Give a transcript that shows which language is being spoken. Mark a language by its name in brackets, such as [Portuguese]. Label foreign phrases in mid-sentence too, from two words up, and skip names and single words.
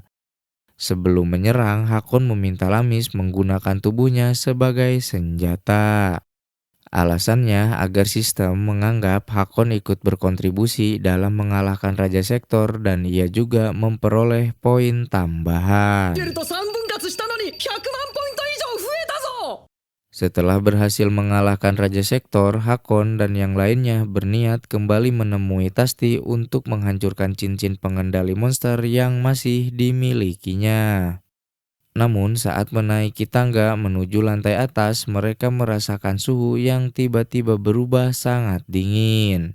[Indonesian] Sebelum menyerang, Hakon meminta Lamis menggunakan tubuhnya sebagai senjata. Alasannya agar sistem menganggap Hakon ikut berkontribusi dalam mengalahkan Raja Sektor dan ia juga memperoleh poin tambahan. [Japanese] と3分割したのに100万ポイント以上増えたぞ。 [Indonesian] Setelah berhasil mengalahkan Raja Sektor, Hakon dan yang lainnya berniat kembali menemui Tasti untuk menghancurkan cincin pengendali monster yang masih dimilikinya. Namun saat menaiki tangga menuju lantai atas, mereka merasakan suhu yang tiba-tiba berubah sangat dingin.